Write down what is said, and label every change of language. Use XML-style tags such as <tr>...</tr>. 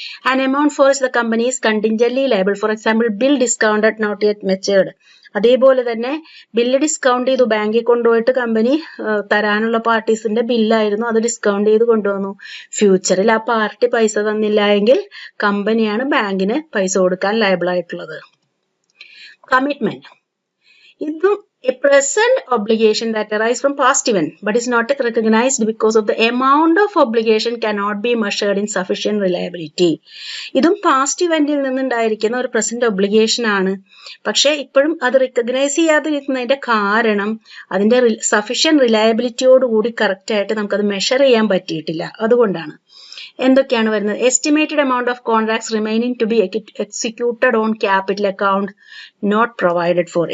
<en>An amount for the company is contingently liable. For example bill discounted not yet matured.</en> <ml>അതേപോലെ തന്നെ bill discount ചെയ്തു, ബാങ്കിൽ കൊണ്ടുപോയിട്ട് കമ്പനി തരാനുള്ള പാർട്ടീസിന്റെ ബില്ലായിരുന്നു, അത് ഡിസ്കൗണ്ട് ചെയ്ത് കൊണ്ടുവന്നു. ഫ്യൂച്ചറിൽ ആ പാർട്ടി പൈസ തന്നില്ല എങ്കിൽ കമ്പനിയാണ് ബാങ്കിന് പൈസ കൊടുക്കാൻ ലയബിൾ ആയിട്ടുള്ളത്.</ml> <en>Commitment. ഇതും a present obligation that arises from past event but is not recognized because of the amount of obligation cannot be measured in sufficient reliability.</en> <ml>ഇതും പാസ്റ്റ് ഇവന്റിൽ നിന്നുണ്ടായിരിക്കുന്ന ഒരു പ്രസന്റ് ഒബ്ലിഗേഷൻ ആണ്. പക്ഷെ ഇപ്പോഴും അത് റിക്കഗ്നൈസ് ചെയ്യാതിരിക്കുന്നതിന്റെ കാരണം അതിന്റെ സഫിഷ്യന്റ് റിലയബിലിറ്റിയോടുകൂടി കറക്റ്റ് ആയിട്ട് നമുക്കത് മെഷർ ചെയ്യാൻ പറ്റിയിട്ടില്ല, അതുകൊണ്ടാണ്. എന്തൊക്കെയാണ് വരുന്നത്?</ml> <en>Estimated amount of contracts remaining to be executed on capital account not provided for.</en>